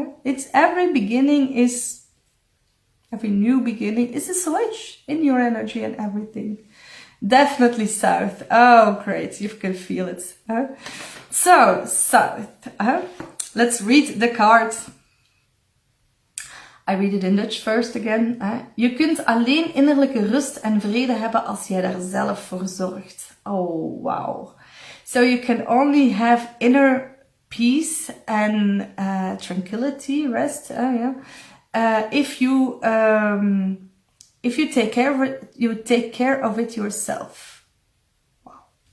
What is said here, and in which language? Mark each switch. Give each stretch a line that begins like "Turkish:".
English: It's every new beginning is a switch in your energy and everything. Definitely south. Oh, great. You can feel it. So, south. Let's read the card. I read it in Dutch first again.
Dutch: Je kunt alleen innerlijke rust en vrede hebben als jij daar zelf voor zorgt.
English: Oh, wow. So you can only have inner peace and tranquility, rest, if you take care of it, you take care of it yourself. Wow.